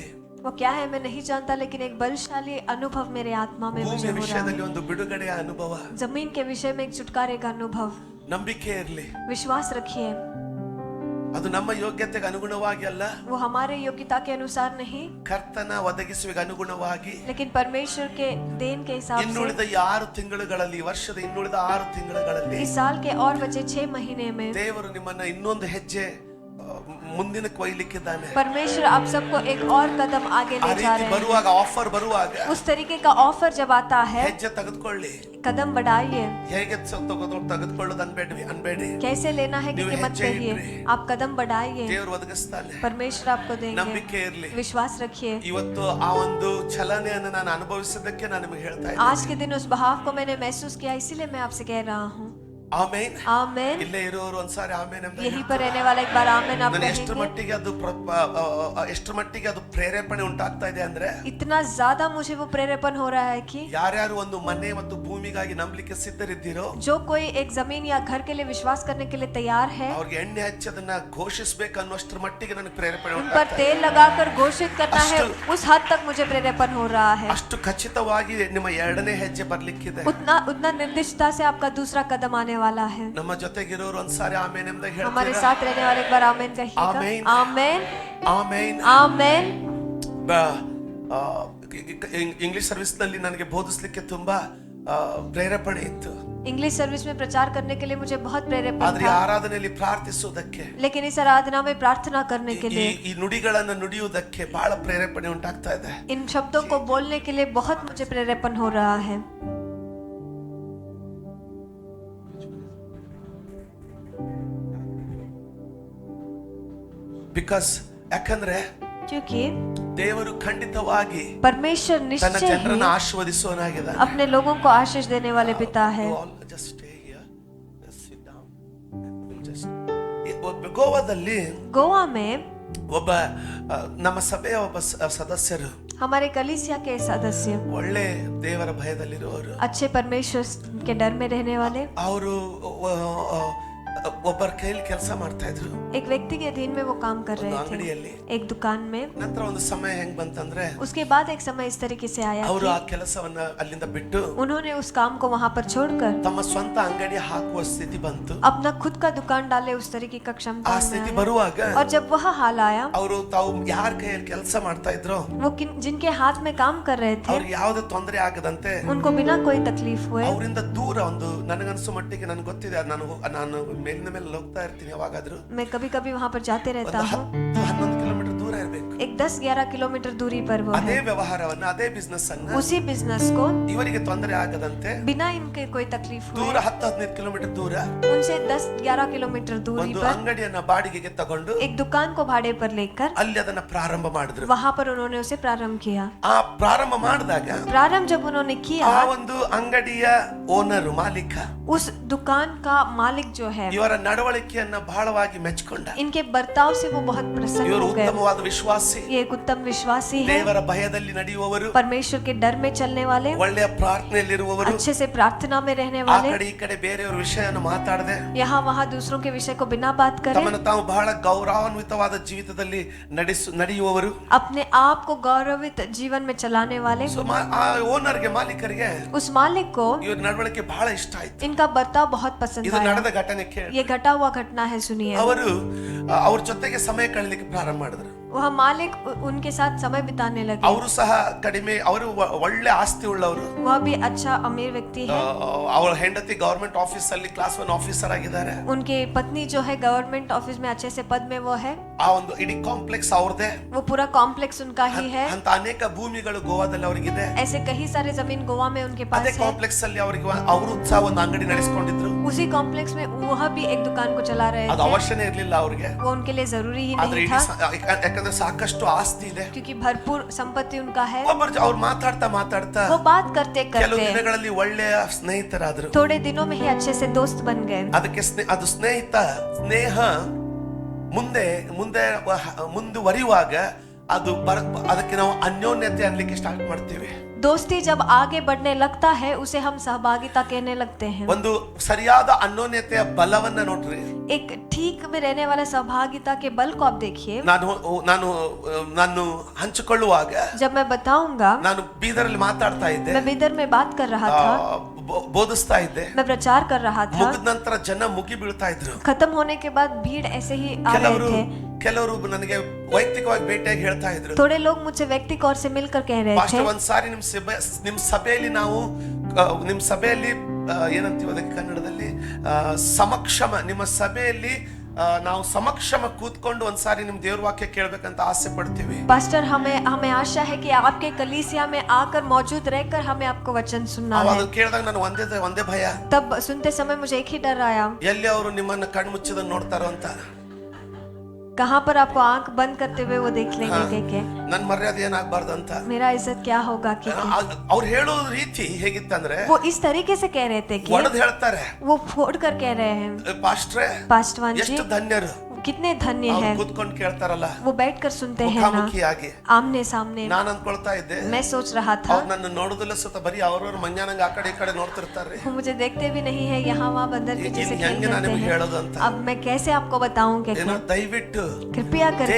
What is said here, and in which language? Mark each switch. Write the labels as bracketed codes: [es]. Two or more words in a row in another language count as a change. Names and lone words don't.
[hi] वो क्या है मैं नहीं जानता, लेकिन एक बलशाली अनुभव मेरे आत्मा में मुझे [kn] ಭೂಮಿಯ [hi] हो रहा [kn] ವಿಷಯದಲ್ಲಿ [hi] है। [kn] ಒಂದು ಬಿಡುಗಡೆಯ ಅನುಭವ. [hi] जमीन के विषय में एक छुटकारे का अनुभव। [kn] ನಂಬಿಕೆ ಇರಲಿ, [hi] विश्वास रखिए, [kn] ಅದು ನಮ್ಮ ಯೋಗ್ಯತೆಗೆ ಅನುಗುಣವಾಗಿ ಅಲ್ಲ, [hi] वो हमारे योग्यता के अनुसार नहीं, [kn] ಕರ್ತನ ಒದಗಿಸುವಿಗೆ ಅನುಗುಣವಾಗಿ. [hi] लेकिन परमेश्वर के देन के हिसाब से। [kn] ಇನ್ನುಳಿದ 6 ತಿಂಗಳುಗಳಲ್ಲಿ, ವರ್ಷದ ಇನ್ನುಳಿದ 6 ತಿಂಗಳುಗಳಲ್ಲಿ [hi] इस साल के और बचे 6 महीने में [kn] ದೇವರು ನಿಮ್ಮನ್ನ ಇನ್ನೊಂದು ಹೆಜ್ಜೆ ಮುಂದಿನ ಕೊಯ್ಲಿಕ್ಕಿದ್ದಾನೆ. [hi] परमेश्वर आप सबको एक और कदम आगे [kn] ಆ [hi] ले जा [kn] ರೀತಿ [hi] रहे हैं। [kn] ಬರುವಾಗ, ಆಫರ್ ಬರುವಾಗ [hi] उस तरीके का ऑफर जब आता है, [kn] ಹೆಜ್ಜೆ ತೆಗೆದುಕೊಳ್ಳಿ. [hi] कदम बढ़ाइए। [kn] ಹೇಗೆ ತೆಗೆದುಕೊಳ್ಳೋದು ಅನ್ಬೇಡಿ. [hi] कैसे लेना है [kn] ನೀವು [hi] कि मत [kn] ಹೆಜ್ಜೆ [hi] कहिए, [kn] ಇಡ್ರಿ. [hi] आप कदम बढ़ाइए, [kn] ದೇವರು ಒದಗಿಸ್ತಾನೆ. [hi] परमेश्वर आपको देंगे। [kn] ನಂಬಿಕೆ ಇರಲಿ. [hi] विश्वास रखिए। [kn] ಇವತ್ತು ಆ ಒಂದು ಚಲನೆಯನ್ನು ನಾನು ಅನುಭವಿಸಿದ್ದಕ್ಕೆ ನಾನು ನಿಮಗೆ ಹೇಳ್ತಾ ಇದ್ದೀನಿ. [hi] आज के दिन उस बहाव को मैंने महसूस किया, इसीलिए मैं आपसे कह रहा हूँ। [kn] ಆಮೇನ್. [hi] आमेन। [kn] ಇಲ್ಲೇ ಇರೋರು ಒಂದ್ಸಾರಿ ಆಮೇನ್ ಅಂತ [hi] यहीं पर रहने वाला एक बार आमेन आप [kn] ನಾನು ಎಷ್ಟು [hi] कहेंगे। [kn] ಮಟ್ಟಿಗೆ ಅದು ಪ್ರೇರೇಪಣೆ ಉಂಟಾಗ್ತಾ ಇದೆ ಅಂದ್ರೆ, [hi] इतना ज्यादा मुझे वो प्रेरेपण हो रहा है कि [kn] ಯಾರ್ಯಾರು ಒಂದು ಮನೆ ಮತ್ತು ಭೂಮಿಗಾಗಿ ನಂಬಲಿಕ್ಕೆ ಸಿದ್ಧರಿದ್ದೀರೋ [hi] जो कोई एक जमीन या घर के लिए विश्वास करने के लिए तैयार है, [kn] ಅವ್ರಿಗೆ ಎಣ್ಣೆ ಹಚ್ಚದನ್ನ ಘೋಷಿಸಬೇಕು ಅನ್ನೋಷ್ಟರ ಮಟ್ಟಿಗೆ ನನಗೆ ಪ್ರೇರೇಪಣೆ [hi] उन पर [kn] ಉಂಟಾಗ್ತಾ ಇದೆ. [hi] तेल लगाकर घोषित करना है, अष्ट- उस हद तक मुझे प्रेरेपण हो रहा है। [kn] ಅಷ್ಟು ಖಚಿತವಾಗಿ ನಿಮ್ಮ ಎರಡನೇ ಹೆಜ್ಜೆ ಬರ್ಲಿಕ್ಕಿದೆ. [hi] उतना निर्दिष्टता से आपका दूसरा कदम आने वाला है। [kn] ನಮ್ಮ ಜೊತೆಗಿರೋರು ಒಂದ್ಸಾರಿ ಆಮೇನ್ ಅಂತ [hi] हमारे [kn] ಹೇಳ್ತೀರಾ? [hi] साथ रहने वाले एक बार आमेन कहिएगा। आमेन। आमेन। [kn] ಆಮೇನ್. [hi] आमेन। [en] English service [kn] ನಲ್ಲಿ ನನಗೆ ಬೋಧಿಸ್ಲಿಕ್ಕೆ ತುಂಬಾ ಪ್ರೇರೇಪಣೆ ಇತ್ತು. [en] English service [hi] में प्रचार करने के लिए मुझे बहुत प्रेरेपण [kn] ಆದ್ರೆ ಈ [hi] था, [kn] ಆರಾಧನೆಯಲ್ಲಿ ಪ್ರಾರ್ಥಿಸುವುದಕ್ಕೆ, [hi] लेकिन इस आराधना में प्रार्थना करने के लिए, [kn] ಈ ನುಡಿಗಳನ್ನು ನುಡಿಯುವುದಕ್ಕೆ ಬಹಳ ಪ್ರೇರೇಪಣೆ ಉಂಟಾಗ್ತಾ ಇದೆ. [hi] इन शब्दों को बोलने के लिए बहुत मुझे प्रेरेपण हो रहा है। [kn] ಬಿಕಾಸ್ ಯಾಕಂದ್ರೆ [hi] क्योंकि [kn] ದೇವರು ಖಂಡಿತವಾಗಿ [hi] परमेश्वर [kn] ತನ್ನ [hi] निश्चय [kn] ಜನರನ್ನು [hi] ही [kn] ಆಶೀರ್ವದಿಸುವನಾಗಿದ್ದಾನೆ. [hi] अपने लोगों को आशीष देने वाले पिता है। [kn] ಗೋವಾದಲ್ಲಿ [hi] गोवा में [kn] ಒಬ್ಬ ನಮ್ಮ ಸಭೆಯ ಒಬ್ಬ ಸದಸ್ಯರು, [hi] हमारे कलीसिया के सदस्य, [kn] ಒಳ್ಳೆ ದೇವರ ಭಯದಲ್ಲಿರುವವರು, [hi] अच्छे परमेश्वर के डर में रहने वाले, [kn] ಅವರು ಒಬ್ಬರ ಕೈಯಲ್ಲಿ ಕೆಲಸ ಮಾಡ್ತಾ ಇದ್ರು [hi] एक व्यक्ति के अधीन में वो काम कर [kn] ಒಂದು [hi] रहे थे, [kn] ಅಂಗಡಿಯಲ್ಲಿ. [hi] एक दुकान में। [kn] ನಂತರ ಒಂದು ಸಮಯ ಹೆಂಗ್ ಬಂತಂದ್ರೆ, [hi] उसके बाद एक समय इस तरीके से आया [kn] ಅವರು [hi] कि [kn] ಆ ಕೆಲಸವನ್ನ ಅಲ್ಲಿಂದ ಬಿಟ್ಟು [hi] उन्होंने उस काम को वहां पर छोड़कर [kn] ತಮ್ಮ ಸ್ವಂತ ಅಂಗಡಿ ಹಾಕುವ ಸ್ಥಿತಿ ಬಂತು. [hi] अपना खुद का दुकान डाले, उस तरीके का क्षमता [kn] ಆ [hi] में [kn] ಸ್ಥಿತಿ [hi] आया। [kn] ಬರುವಾಗ [hi] और जब वह हाल आया, [kn] ಅವರು ತಾವು ಯಾರ ಕೈಯಲ್ಲಿ ಕೆಲಸ ಮಾಡ್ತಾ ಇದ್ರು [hi] वो जिनके हाथ में काम कर रहे थे, [kn] ಅವ್ರಿಗೆ ಯಾವುದೇ ತೊಂದರೆ ಆಗದಂತೆ [hi] उनको बिना कोई तकलीफ हुए [kn] ಅವರಿಂದ ದೂರ, ಒಂದು ನನಗನ್ಸೋ ಮಟ್ಟಿಗೆ ನನಗೆ ಗೊತ್ತಿದೆ, ನಾನು ಮೇಲಿನ ಮೇಲೆ ಹೋಗ್ತಾ ಇರ್ತೀನಿ ಯಾವಾಗಾದ್ರೂ, [hi] मैं कभी कभी वहां पर जाते रहता [kn] ಒಂದು [hi] हूँ, [kn] 10-11 ಕಿಲೋಮೀಟರ್ ದೂರ ಇರಬೇಕು. [hi] एक 10-11 किलोमीटर दूरी पर वो [kn] ಅದೇ [hi] है। [kn] ವ್ಯವಹಾರವನ್ನ, ಅದೇ ಬಿಸ್ನೆಸ್ ಅನ್ನ [hi] उसी बिजनेस को [kn] ಇವರಿಗೆ ತೊಂದರೆ ಆಗದಂತೆ [hi] बिना इनके कोई तकलीफ [kn] ದೂರ [hi] हुए [kn] 10-15 ಕಿಲೋಮೀಟರ್ ದೂರ [hi] उनसे 10-11 किलोमीटर दूरी [kn] ಒಂದು [hi] पर [kn] ಅಂಗಡಿಯನ್ನ ಬಾಡಿಗೆಗೆ ತಗೊಂಡು [hi] एक दुकान को भाड़े पर लेकर [kn] ಅಲ್ಲಿ ಅದನ್ನ ಪ್ರಾರಂಭ ಮಾಡಿದ್ರು. [hi] वहां पर उन्होंने उसे प्रारंभ किया। [kn] ಆ ಪ್ರಾರಂಭ ಮಾಡಿದಾಗ [hi] प्रारंभ जब उन्होंने किया, [kn] ಆ ಒಂದು ಅಂಗಡಿಯ ಓನರ್, ಮಾಲೀಕ, [hi] उस दुकान का मालिक जो है, [kn] ಇವರ ನಡವಳಿಕೆಯನ್ನ ಬಹಳವಾಗಿ ಮೆಚ್ಚಿಕೊಂಡ. [hi] इनके बर्ताव से वो बहुत प्रसन्न [kn] ಇವರು [hi] हो गए। [kn] ಉತ್ತಮವಾದ ವಿಶ್ವಾಸ ವಿಶ್ವಾಸಿ, [hi] ये एक उत्तम विश्वासी है, [kn] ದೇವರ ಭಯದಲ್ಲಿ ನಡೆಯುವವರು, [hi] परमेश्वर के डर में चलने वाले, [kn] ಒಳ್ಳೆಯ ಪ್ರಾರ್ಥನೆಯಲ್ಲಿರುವವರು, [hi] अच्छे से प्रार्थना में रहने [kn] ಆ [hi] वाले, [kn] ಕಡೆ ಈ ಕಡೆ ಬೇರೆಯವರ ವಿಷಯವನ್ನು ಮಾತಾಡದೆ [hi] यहाँ वहाँ दूसरों के विषय को बिना बात करे [kn] ತಮ್ಮನ್ನು ತಾವು ಬಹಳ ಗೌರವಾನ್ವಿತವಾದ ಜೀವಿತದಲ್ಲಿ ನಡೆಯುವವರು, [hi] अपने आप को गौरवित जीवन में चलाने वाले। [kn] ಸೊ ಆ ಓನರ್ಗೆ, ಮಾಲೀಕರಿಗೆ [hi] उस मालिक को [kn] ಇವ್ರ ನಡವಳಿಕೆ ಬಹಳ ಇಷ್ಟ ಆಯ್ತು. [hi] इनका बर्ताव बहुत पसंद [kn] ಇದು [hi] आया। [kn] ನಡೆದ ಘಟನೆ ಕೇಳಿ [hi] ये घटा हुआ घटना है, सुनिए। [kn] ಅವರು ಅವ್ರ ಜೊತೆಗೆ ಸಮಯ ಕಳೆಯಲಿಕ್ಕೆ ಪ್ರಾರಂಭ ಮಾಡಿದ್ರು. [hi] वह मालिक उनके साथ समय बिताने लगे। [kn] ಅವರು ಸಹ ಕಡಿಮೆ, ಅವರು ಒಳ್ಳೆ ಆಸ್ತಿ ಉಳ್ಳವರು, [hi] वह भी अच्छा अमीर व्यक्ति है। [kn] ಅವಳ ಹೆಂಡತಿ [en] government office [kn] ಅಲ್ಲಿ [en] class 1 officer [kn] ಆಗಿದ್ದಾರೆ. [hi] उनके पत्नी जो है [en] government office [hi] में अच्छे से पद में वो है। [kn] ಆ ಒಂದು ಇಡೀ ಕಾಂಪ್ಲೆಕ್ಸ್ ಅವ್ರದೇ, [hi] वो पूरा कॉम्प्लेक्स उनका ही है। [kn] ಅಂತ ಅನೇಕ ಭೂಮಿಗಳು ಗೋವಾದಲ್ಲಿ ಅವರಿಗಿದೆ. [hi] ऐसे कई सारे जमीन गोवा में उनके [kn] ಅದೇ [hi] पास है। [kn] ಕಾಂಪ್ಲೆಕ್ಸ್ ಅಲ್ಲಿ ಅವರಿಗೆ ಅವರು ಸಹ ಒಂದು ಅಂಗಡಿ ನಡೆಸಿಕೊಂಡಿದ್ರು. [hi] उसी कॉम्प्लेक्स में वह भी एक दुकान को चला रहे [kn] ಅದು [hi] थे। [kn] ಅವಶ್ಯನೇ ಇರಲಿಲ್ಲ ಅವ್ರಿಗೆ, [hi] वो उनके लिए जरूरी ही [kn] ಆದ್ರೆ [hi] नहीं [kn] ಇಡೀ [hi] था, [kn] ಯಾಕಂದ್ರೆ ಸಾಕಷ್ಟು ಆಸ್ತಿ ಇದೆ. [hi] क्योंकि भरपूर संपत्ति उनका है। [kn] ಒಬ್ಬರು ಅವ್ರು ಮಾತಾಡ್ತಾ [hi] वो बात करते [kn] ಕೆಲವು [hi] करते [kn] ದಿನಗಳಲ್ಲಿ ಒಳ್ಳೆಯ ಸ್ನೇಹಿತರಾದ್ರು. [hi] थोड़े दिनों में ही अच्छे से दोस्त बन गए। [kn] ಅದಕ್ಕೆ ಅದು ಸ್ನೇಹ ಮುಂದೆ ಮುಂದೆ ಮುಂದುವರಿಯುವಾಗ ಅದು ಅದಕ್ಕೆ ನಾವು ಅನ್ಯೋನ್ಯತೆ ಅನ್ಲಿಕ್ಕೆ ಸ್ಟಾರ್ಟ್ ಮಾಡ್ತೀವಿ. [hi] दोस्ती जब आगे बढ़ने लगता है उसे हम सहभागिता कहने लगते हैं। [kn] ಒಂದು ಸರಿಯಾದ ಅನ್ಯೋನ್ಯತೆಯ ಬಲವನ್ನ ನೋಡ್ರಿ. [hi] एक ठीक में रहने वाला सहभागिता के बल को आप देखिए। [kn] ನಾನು ಹಂಚಿಕೊಳ್ಳುವಾಗ, [hi] जब मैं बताऊंगा, [kn] ನಾನು ಬೀದರಲ್ಲಿ ಮಾತಾಡ್ತಾ ಇದ್ದೆ, [hi] मैं बिदर में बात कर रहा था, [kn] ಬೋಧಿಸ್ತಾ ಇದ್ದೆ. [hi] मैं प्रचार कर रहा था। [kn] ಮುಗಿದ ನಂತರ ಜನ ಮುಗಿ ಬೀಳ್ತಾ ಇದ್ರು. [hi] खत्म होने के बाद भीड़ ऐसे ही आ रहे थे। [kn] ಕೆಲವರು ನನಗೆ ವೈಯಕ್ತಿಕವಾಗಿ ಭೇಟಿಯಾಗಿ ಹೇಳ್ತಾ ಇದ್ರು, [hi] थोड़े लोग मुझे व्यक्तिगत तौर से मिलकर कह रहे थे, [kn] ಪಾಸ್ಟರ್ ಒಂದ್ಸಾರಿ ನಿಮ್ ಸಭೆಯಲ್ಲಿ ನಾವು ನಿಮ್ ಸಭೆಯಲ್ಲಿ ಏನಂತೀವಿ ಅದಕ್ಕೆ ಕನ್ನಡದಲ್ಲಿ, ನಿಮ್ಮ ಸಭೆಯಲ್ಲಿ ನಾವು ಸಮಕ್ಷಮ ಕೂತ್ಕೊಂಡು ಒಂದ್ಸಾರಿ ನಿಮ್ ದೇವ್ರ ವಾಕ್ಯ ಕೇಳ್ಬೇಕಂತ ಆಸೆ ಪಡ್ತೀವಿ. [hi] पास्टर हमें आशा है कि आपके कलीसिया में आकर मौजूद रहकर हमें आपको वचन सुनना है। [kn] ಅವಾಗ ಕೇಳಿದಾಗ ನಾನು ಒಂದೇ ಭಯ, [hi] तब सुनते समय मुझे एक ही डर आया, [kn] ಎಲ್ಲಿ ಅವರು ನಿಮ್ಮನ್ನ ಕಣ್ಮುಚ್ಚಿದ ನೋಡ್ತಾರೋ ಅಂತ. [hi] कहाँ पर आपको आंख बंद करते हुए वो देख लेंगे के [kn] ನನ್ ಮರ್ಯಾದೆ ಏನಾಗಬಾರ್ದು ಅಂತ. [hi] मेरा इज्जत क्या होगा कि [kn] ಅವ್ರು ಹೇಳೋ ರೀತಿ ಹೇಗಿತ್ತಂದ್ರೆ, [hi] वो इस तरीके से कह रहे थे कि [kn] ಒಡೆದು ಹೇಳ್ತಾರೆ, [hi] वो फोड़ कर कह रहे हैं, [kn] ಪಾಸ್ಟ್ರೇ [hi] पास्टवान जी [kn] ಎಷ್ಟು ಧನ್ಯರು, [hi] कितने धन्य हैं, [kn] ಕೂತ್ಕೊಂಡು ಕೇಳ್ತಾರಲ್ಲ, [hi] वो बैठकर सुनते हैं ना, [kn] ಮುಖಾಮುಖಿಯಾಗಿ. [hi] आमने सामने। [kn] ನಾನು ಅನ್ಕೊಳ್ತಾ ಇದ್ದೆ, [hi] मैं सोच रहा था, [kn] ಅವ್ರು ನನ್ನ ನೋಡುದಿಲ್ಲ ಸುತ್ತ ಬರೀ ಅವ್ರವ್ರ ಮಂಜಾನಂಗ ಆ ಕಡೆ ಈ ಕಡೆ ನೋಡ್ತಿರ್ತಾರೆ. [hi] वो मुझे देखते भी नहीं है, यहाँ वहाँ बंदर पीछे से खेल [kn] ಹೆಂಗೆ ನಾನು [hi] करते [kn] ನಿಮ್ಗೆ [hi] हैं। [kn] ಹೇಳೋದು ಅಂತ. [hi] अब मैं कैसे आपको बताऊं कि [kn] ಏನೋ ದಯವಿಟ್ಟು [hi] कृपया करके